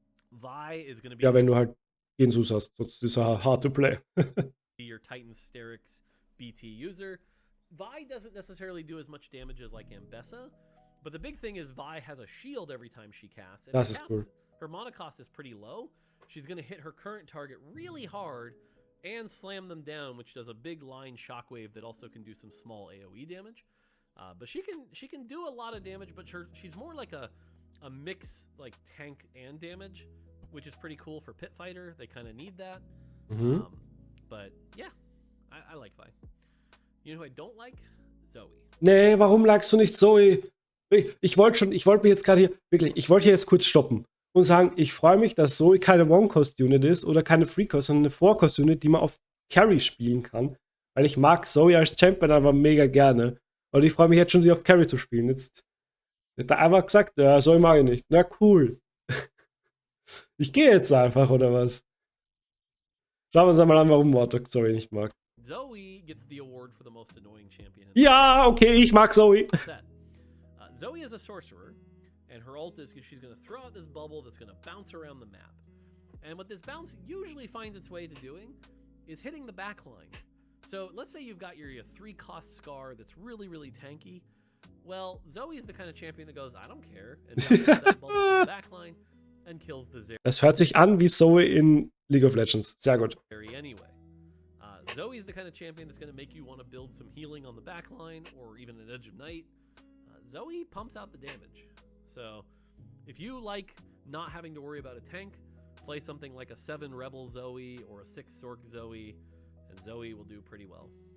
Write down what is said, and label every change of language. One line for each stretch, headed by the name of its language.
English: Vi is going to be...
German: Ja, wenn du halt Gensus hast, sonst ist er
English: hard to play. Your Titan Sterix BT user. Vi doesn't necessarily do as much damage as like Ambessa, but the big thing is Vi has a shield every time she casts. And
German: das ist cool.
English: Her mana cost is pretty low. She's going to hit her current target really hard and slam them down, which does a big line shockwave that also can do some small AoE damage. But she can do a lot of damage, but she's more like a mix, like tank and damage, which is pretty cool for pit fighter. They kind of need that. But yeah, I like Vi. You know who I don't like? Zoe.
German: Nee, warum likest du nicht Zoe? Ich wollte mich jetzt gerade hier, wirklich, ich wollte hier jetzt kurz stoppen und sagen, ich freue mich, dass Zoe keine One-Cost-Unit ist oder keine Free-Cost, sondern eine Four-Cost-Unit, die man auf Carry spielen kann. Weil ich mag Zoe als Champion aber mega gerne. Und ich freue mich jetzt schon, sie auf Carry zu spielen. Jetzt hat er einfach gesagt, ja, Zoe mag ich nicht. Na cool. Ich gehe jetzt einfach, oder was? Schauen wir uns einmal an, warum Mortdog Zoe nicht mag.
English: Zoe gets the award for the most annoying champion.
German: Ja, okay, ich mag Zoe.
English: Zoe is a sorcerer, and her ult is she's going to throw out this bubble that's going to bounce around the map. And what this bounce usually finds its way to doing is hitting the back line. So let's say you've got your 3-cost Scar that's really, really tanky. Well, Zoe's the kind of champion that goes, I don't care, and bounces that bubble to the back line and kills the zero.
German: Das hört sich an wie Zoe in League of Legends. Sehr gut.
English: Anyway. Zoe's the kind of champion that's going to make you want to build some healing on the back line or even an Edge of Night. Zoe pumps out the damage. So if you like not having to worry about a tank, play something like a 7 Rebel Zoe or a 6 Sork Zoe, and Zoe will do pretty well.